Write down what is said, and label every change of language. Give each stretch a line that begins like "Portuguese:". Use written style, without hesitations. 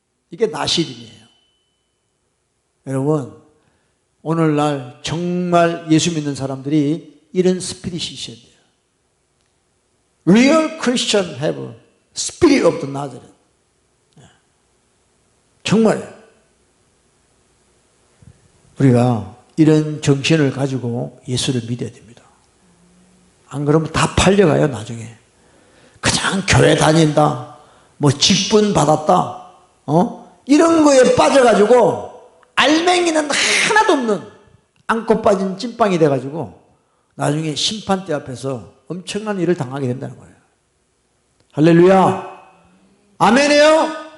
Korean: 이게 나시린이에요. 여러분, 오늘날 정말 예수 믿는 사람들이 이런 스피릿이 있어야 돼요.
English: Real Christian have spirit of the Nazareth.
Korean: 정말요. 우리가 이런 정신을 가지고 예수를 믿어야 됩니다. 안 그러면 다 팔려가요, 나중에. 그냥 교회 다닌다, 뭐 직분 받았다, 이런 거에 빠져가지고 알맹이는 하나도 없는 안고 빠진 찐빵이 돼가지고 나중에 심판대 앞에서 엄청난 일을 당하게 된다는 거예요. 할렐루야. 아멘이에요.